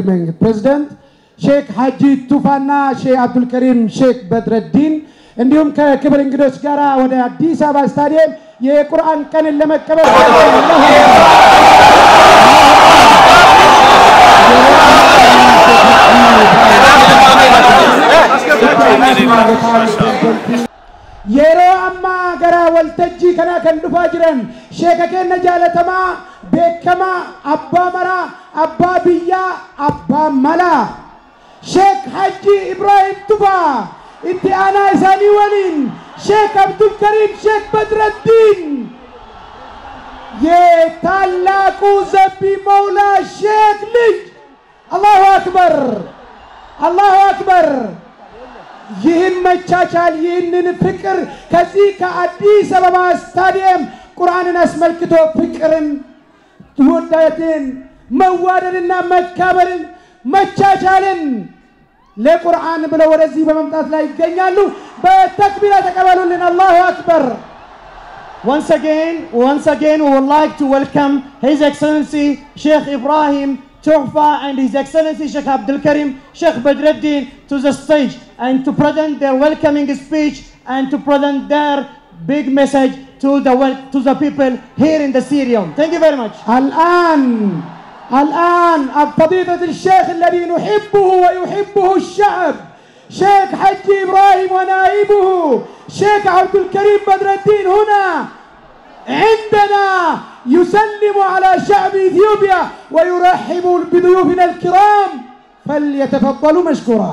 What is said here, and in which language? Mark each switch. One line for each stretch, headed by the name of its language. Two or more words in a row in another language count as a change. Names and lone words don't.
Amharic: መንግስት ፕሬዝዳንት ሼክ ሐጂ ቱፋና ሼክ አብዱል ከሪም ሼክ በድረዲን እንዲሁም ከክብር እንግዶች ጋር ወደ አዲስ አበባ ስታዲየም የቁርአን ቀንን ለመቀበል
Oromo: yeroo amma gara waltajjii kana kan dhufaa jiran sheeka keenya jaalatamaa beekamaa abbaa maraa abbaa biyyaa abbaa malaa sheek Haji Ibrahim Tufaa itti aanaa isaanii waliin sheek Abdul Karim sheek Badruddin
Amharic: የታላቁ ዘቢ መውላ ሼክ ልጅ
Arabic: الله أكبر الله أكبر
Amharic: ይህን መቻቻል ይህንን ፍቅር ከዚህ ከአዲስ አበባ ስታዲየም ቁርአንን አስመልክቶ ፍቅርን ወዳትን መዋደድና መካበርን መቻቻልን ለቁርአን ብለው ወደዚህ በመምጣት ላይ ይገኛሉ በተክቢራ ተቀበሉልን
Arabic: الله أكبر
English: Once again, we would like to welcome His Excellency Sheikh Ibrahim Tuhfa and His Excellency Sheikh Abdul Karim Sheikh Badruddin to the stage and to present their welcoming speech and to present their big message to the people here in the stadium. Thank you very much.
Arabic: الآن فضيلة الشيخ الذي نحبه ويحبه الشعب شيخ حجي إبراهيم ونائبه شيخ عبد الكريم بدردين هنا عندنا يسلم على شعب إثيوبيا ويرحب بضيوفنا الكرام فليتفضلوا مشكورا.